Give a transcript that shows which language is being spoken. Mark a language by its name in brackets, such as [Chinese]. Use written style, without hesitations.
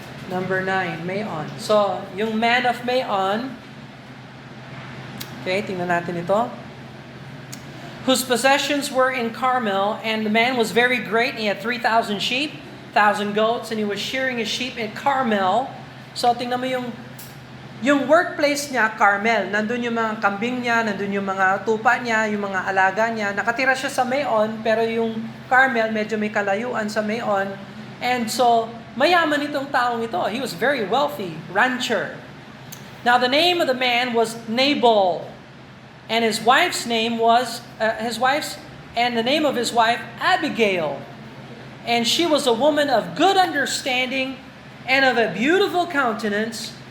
[Filipino] Number 9, Maon. So, yung man of Maon, okay, tingnan natin ito. [English] Whose possessions were in Carmel, and the man was very great, and he had 3,000 sheep, 1,000 goats, and he was shearing his sheep in Carmel. [Filipino] So, tingnan mo yung workplace niya, Carmel. Nandun yung mga kambing niya, nandun yung mga tupa niya, yung mga alaga niya. Nakatira siya sa Maon, pero yung Carmel, medyo may kalayuan sa Maon. And so, mayaman itong taong ito. [English] He was very wealthy, rancher. Now, the name of the man was Nabal. And his wife's name was, and the name of his wife, Abigail. And she was a woman of good understanding and of a beautiful countenance.